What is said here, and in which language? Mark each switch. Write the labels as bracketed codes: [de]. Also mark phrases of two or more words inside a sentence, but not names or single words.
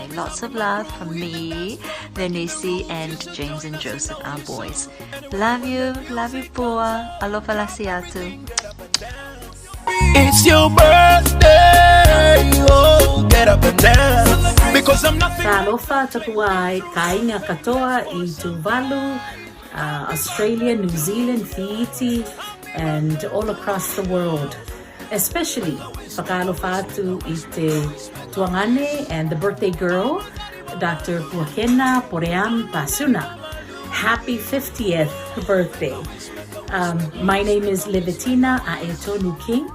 [en] Lots of love from me, Venisi, and James and Joseph, our boys. Love you, Pua. Alofaalasiatu. It's your birthday. Oh, get up and dance. Because I'm not [tvl] Sa alofa tapuai kainga katoa I Tuvalu, Australia, New Zealand, Fiji, [en] and all across the world. Especially [tvl] Pakalofatu ite Tuangane [en] and the birthday girl, Dr. Puakena Poream Pasuna. Happy 50th birthday. My name is Levitina Aetonu King.